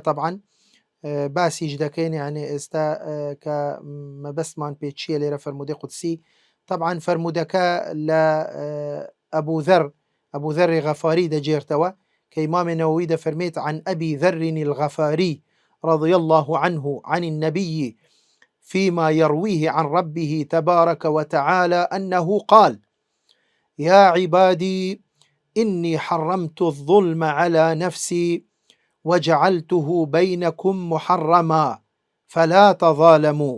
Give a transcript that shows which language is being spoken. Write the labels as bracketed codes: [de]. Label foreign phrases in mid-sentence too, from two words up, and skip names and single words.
[ckb] طبعاً باسیش دەکەین، یعنی ئێستا کە مەبەستمان پێ چییە لێرە فەرموودەی قودسی. طبعاً فەرموودەکە لە ئەبوو ذەر غەفاری دەجێرتەوە کە ئیمامی نەوەوی دەفەرمێت [ar] عن أبي ذر الغفاري رضي الله عنه عن النبي فيما يرويه عن ربه تبارك وتعالى أنه قال: يا عبادي إني حرمت الظلم على نفسي وجعلته بينكم محرما فلا تظالموا.